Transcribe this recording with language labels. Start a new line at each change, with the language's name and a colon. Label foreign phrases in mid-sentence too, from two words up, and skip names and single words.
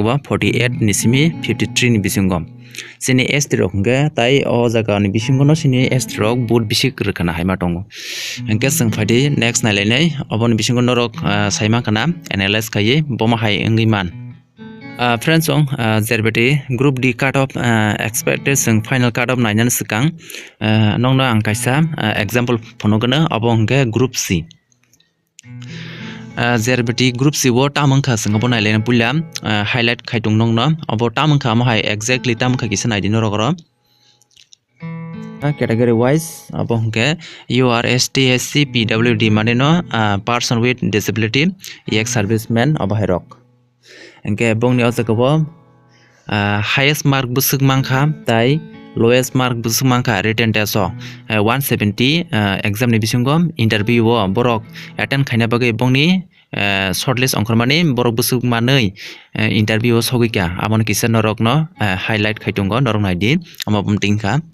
Kok Borok: jaga 48 nisimi 53 ni bisingo sini ST rok hingke tai o jaga ni bisingo no sini ST rok boot bising rokana haima tongo hingke sing faidi next nailainai oboni bisingo norok saima kana analyze kai boma hai engi man friends ong zerbeti
English: group D cut off expected
Kok Borok: sing
English: final cut off
Kok Borok: nainan sikang nongno ang kaisa example phonogana abo hingke
English: group C
Kok Borok: zerbeti
English: group C
Kok Borok: wo tamangkha singa bonailena pulla highlight khaitung nongno abo tamangkha mo hai exactly tamangkha kisa naidino rogoro
English: category wise
Kok Borok: abo hingke
English: UR ST SC PWD
Kok Borok: mane no
English: person with disability ex serviceman
Kok Borok: abo hai rok hingke bongni o jaga bo
English: highest mark
Kok Borok: busuk mangkha tai
English: lowest mark
Kok Borok: busuk mangkha
English: written test 170 exam
Kok Borok: ni bisingo interview o borok attend khaina bagai bongni shortlist ongkormani borok busuk manei interview o sogika amon kisa norok no highlight khaitungo norok naidi amo bumtingkha